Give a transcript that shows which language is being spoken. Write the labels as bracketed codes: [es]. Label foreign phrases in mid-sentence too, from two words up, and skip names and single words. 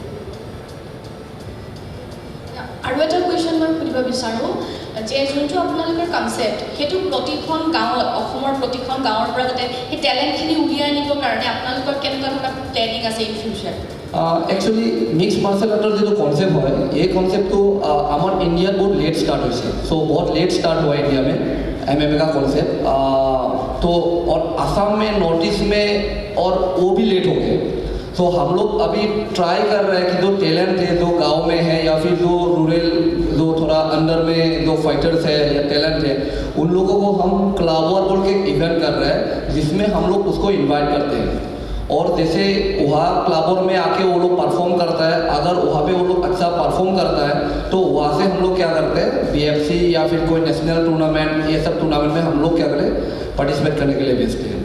[as] আৰু এটা কুৱেশ্যন মই সুধিব বিচাৰোঁ যে যোনটো আপোনালোকৰ কনচেপ্ট সেইটো প্ৰতিখন গাঁৱত, অসমৰ প্ৰতিখন গাঁৱৰ পৰা যাতে সেই টেলেণ্টখিনি উলিয়াই আনিবৰ কাৰণে আপোনালোকৰ কেনেকুৱা ধৰণৰ প্লেনিং আছে [en] in future? [as] একচুৱেলি [en] mix martial [as] আৰ্টৰ যিটো কনচেপ্ট হয় এই কনচেপ্টটো আমাৰ ইণ্ডিয়াত বহুত [en] late start [as] হৈছে। [hi] सो बहुत [en] late start [hi] हुआ इंडिया में MMA का कॉन्सेप्ट, तो और असम में, नॉर्थ ईस्ट में और वो भी लेट हो गए। तो हम लोग अभी ट्राई कर रहे हैं कि जो टैलेंट है जो गांव में है या फिर जो रूरल जो थोड़ा अंडर में जो फाइटर्स है या टैलेंट है उन लोगों को हम [en] club war [hi] बोल के इवेंट कर रहे हैं जिसमें हम लोग उसको इन्वाइट करते हैं और जैसे वहाँ [en] club war [hi] में आके वो लोग परफॉर्म करता है, अगर वहाँ पे वो लोग अच्छा परफॉर्म करता है तो वहाँ से हम लोग क्या करते हैं BFC या फिर कोई [en] national tournament [hi] ये सब टूर्नामेंट में हम लोग क्या करें पार्टिसिपेट करने के लिए भेजते हैं।